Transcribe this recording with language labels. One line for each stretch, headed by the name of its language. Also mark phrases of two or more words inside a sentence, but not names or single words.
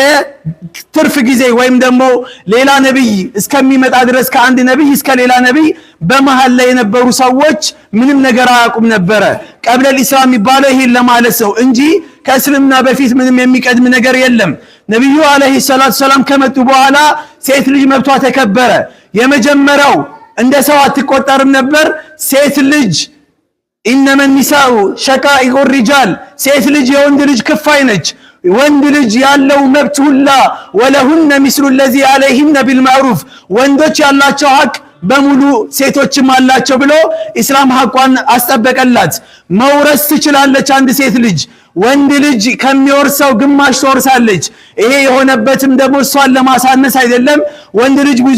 Amharic: የትርፍ ጊዜ ወይም ደግሞ ሌላ ነብይ እስከሚመጣ ድረስ ከአንድ ነብይ እስከ ሌላ ነብይ በመሃል ላይ የነበሩ ሰዎች ምንም ነገር አያውቁም ነበረ።
Arabic: قبل الإسلام
Amharic: የሚባለው ይሄን ለማለት ነው እንጂ ከእስልምና በፊት ምንም የሚቀድም ነገር የለም። ነብዩ
Arabic: عليه الصلاة السلام
Amharic: ከመጡ በኋላ ሴት ልጅ መብቷ ተከበረ። የመጀመሪያው እንደ ሰው አትቆጠርም ነበር። ሴት ልጅ
Arabic: إنما النساء شقائق الرجال
Amharic: ሴት ልጅ የወንድ ልጅ ክፋይ ነች። ወንድ ልጅ ያለው መብት ሁላ
Arabic: ولهن مثل الذي عليهن بالمعروف
Amharic: ወንዶች ያላቸው ሐቅ በሙሉ ሴቶችም አላቸው ብሎ ኢስላም ሐቋን አስጠበቀላት። መውረስ ትችላለች አንድ ሴት ልጅ። ወንድ ልጅ ከሚወርሰው ግማሽ ትወርሳለች። ይሄ የሆነበትም ደግሞ እሷን ለማሳነስ አይደለም። ወንድ ልጅ ብዙ